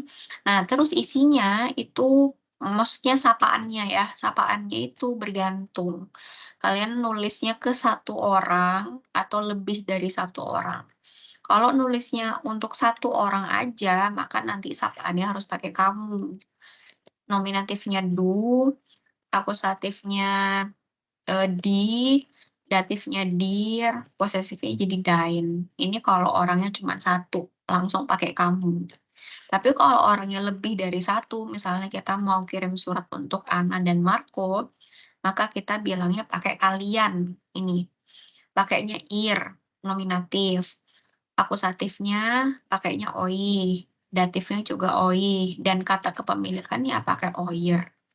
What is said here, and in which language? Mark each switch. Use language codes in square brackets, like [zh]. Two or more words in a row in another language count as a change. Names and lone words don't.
[id] Nah, terus isinya itu, maksudnya sapaannya ya, sapaannya itu bergantung. Kalian nulisnya ke 1 orang atau lebih dari 1 orang. Kalau nulisnya untuk 1 orang aja, maka nanti sapaannya harus pakai kamu. Nominatifnya du, akusatifnya die, datifnya dir, posesifnya jadi dein. Ini kalau orangnya cuma 1, langsung pakai kamu. Tapi kalau orangnya lebih dari 1, misalnya kita mau kirim surat untuk Anna dan Marco, maka kita bilangnya pakai kalian ini. Pakainya ihr, nominatif. Akusatifnya pakainya oi, datifnya juga oi, dan kata kepemilikannya pakai euer.